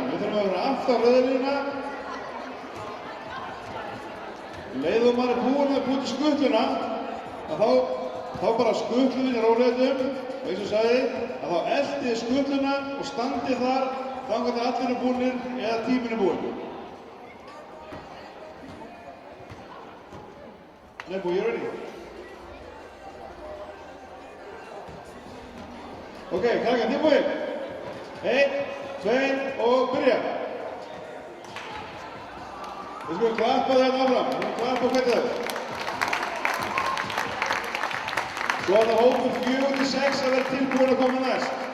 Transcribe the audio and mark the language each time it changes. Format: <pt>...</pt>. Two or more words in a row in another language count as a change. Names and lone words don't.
<is>Við þurfum að vera aftan rauða lína. Leiðum maður búinn að búið til skutluna, að þá bara skutlum við í róleitum og eins og sagði, að þá eltið skutluna og standið þar þangað til allir eru búnir eða tíminn er búinn.</is> <en>Nebo, you ready?</en> <is>Ok, krakkar, tilbúin. 1, 2 og byrja. Við skulum klappa þetta áfram. Við skulum klappa og hvetja þau. Svo er það hópur 4-6 að vera tilbúin að koma næst.</is>